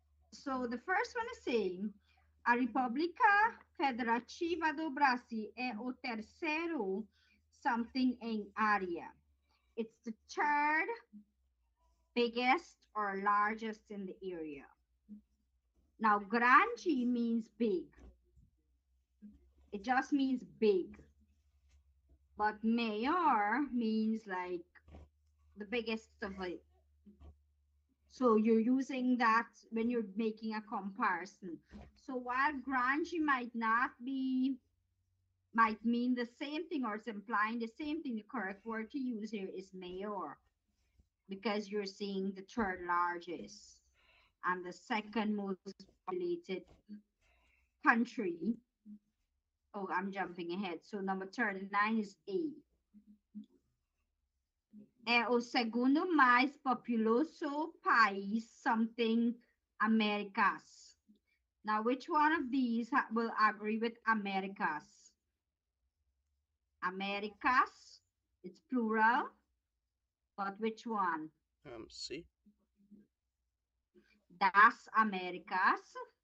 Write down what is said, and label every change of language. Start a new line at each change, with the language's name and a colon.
English: So the first one is saying
Portuguese: a República Federativa do Brasil é o terceiro
English: something
Portuguese: em área.
English: It's the third biggest or largest in the area. Now, grande means big. It just means big. But mayor means like the biggest of it. So you're using that when you're making a comparison. So while grande might mean the same thing, or it's implying the same thing, the correct word to use here is mayor, because you're seeing the third largest and the second most populated country. Oh, I'm jumping ahead. So number 39 is A.
Portuguese: É o segundo mais populoso país,
English: something
Portuguese: Americas.
English: Now, which one of these will agree with Americas? Americas, it's plural, but which one? C.
Portuguese: Das Americas.